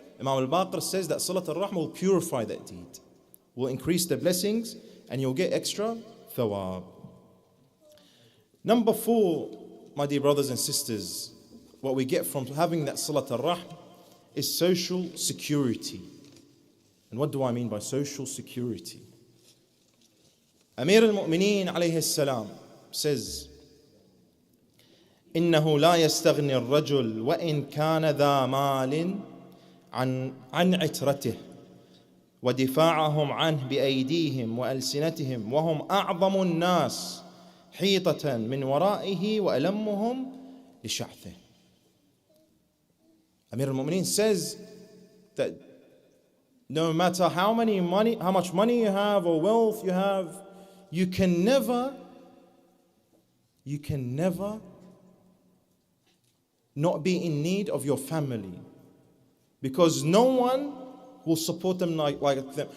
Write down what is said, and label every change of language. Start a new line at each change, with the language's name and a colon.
English: Imam al-Baqir says that salat al-rahm will purify that deed, will increase the blessings, and you'll get extra thawab. Number 4, my dear brothers and sisters, what we get from having that salat al-rahm is social security. And what do I mean by social security? Amir al-Mu'mineen alayhi salam says,
Arabic: إنه لا يستغني الرجل وإن كان ذا مال عن عترته ودفاعهم عنه بأيديهم وألسنتهم وهم أعظم الناس حيطة من ورائه وألمهم لشعثه.
English: Amir al-Mu'mineen says that no matter how much money you have or wealth you have, you can never not be in need of your family, because no one will support them like them.